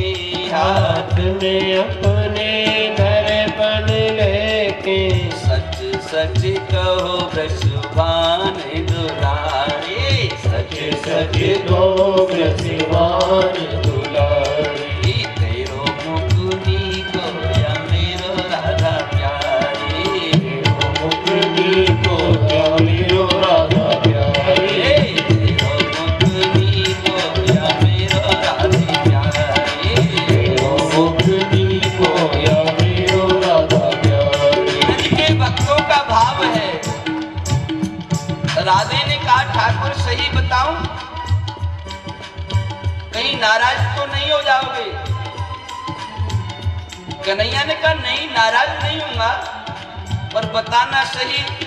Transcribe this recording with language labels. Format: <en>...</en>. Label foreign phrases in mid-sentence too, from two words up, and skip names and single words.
<hi>हाथ में अपने दर्पण लेके, सच सच कहो ब्रजभान दुलारी, सच सच दो ब्रजभान दुलारी।</hi> <bra>तेरो मुख नीको या मेरो राधा प्यारी, तेरो मुख नीको या मेरो राधा प्यारी। तेरो मुख नीको या मेरो राधे प्यारी, तेरो मुख नीको या मेरो राधा प्यारी।</bra> <hi>ब्रज के भक्तों का भाव है। राधे ने कहा ठाकुर सही बताऊं, कहीं नाराज तो नहीं हो जाओगे? कन्हैया ने कहा नहीं, नाराज नहीं होगा, पर बताना सही।</hi>